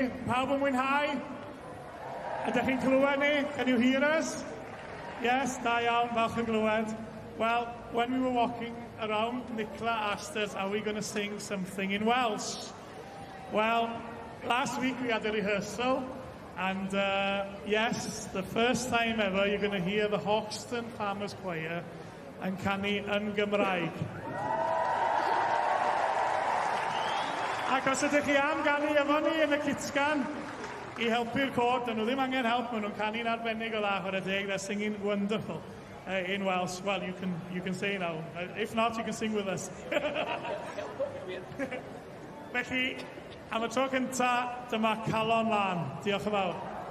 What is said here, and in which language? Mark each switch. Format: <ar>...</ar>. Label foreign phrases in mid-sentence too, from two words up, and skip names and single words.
<cy>Pawb yn mwynhau? Ydych chi'n clywed ni?</cy> <en>Can you hear us? Yes,</en> <cy>da iawn, falch yn glywed.</cy> <en>Well, when we were walking around, Nicola asked us, are we going to sing something in Welsh? Well, last week we had a rehearsal, and yes, the first time ever you're going to hear the Hoxton Farmers Choir</en> <cy>yn canu yn Gymraeg. Ac os ydych chi am ganu efo ni yn y Cytgan i helpu'r cod, dyn nhw ddim angen help, maen nhw'n canu'n arbennig o dda chwarae deg.</cy> <en>They're singing wonderful in Welsh. Well, you can say now. If not, you can sing with us.</en> <cy>Felly, am y tro cynta, dyma Calon Llun. Diolch yn fawr.</cy>